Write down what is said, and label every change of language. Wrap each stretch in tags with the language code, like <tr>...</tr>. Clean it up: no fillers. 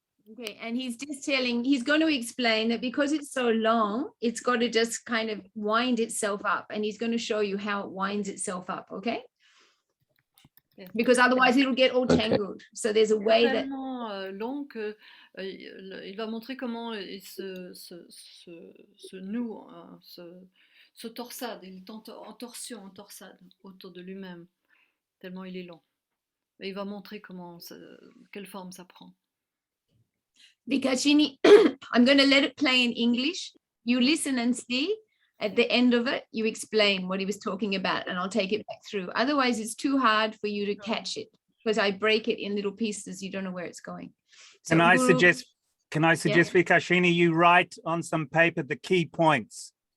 <en>Okay, and he's going to explain that because it's so long, it's got to just kind of wind itself up, and he's going to show you how it winds itself up, okay? Yes. Because otherwise it'll get all tangled. So there's a way that...</en> <fr>long que il va montrer comment il se noue, se torsade, il est en torsion, en torsade autour de lui-même, tellement il est long. Et il va montrer quelle forme ça prend.</fr> <en>Vicacini, I'm going to let it play in English. You listen and see. At the end of it, you explain what he was talking about, and I'll take it back through. Otherwise, it's too hard for you to catch it because I break it in little pieces. You don't know where it's going. So Can I suggest, Vikashini, you write on some paper the key points?</en>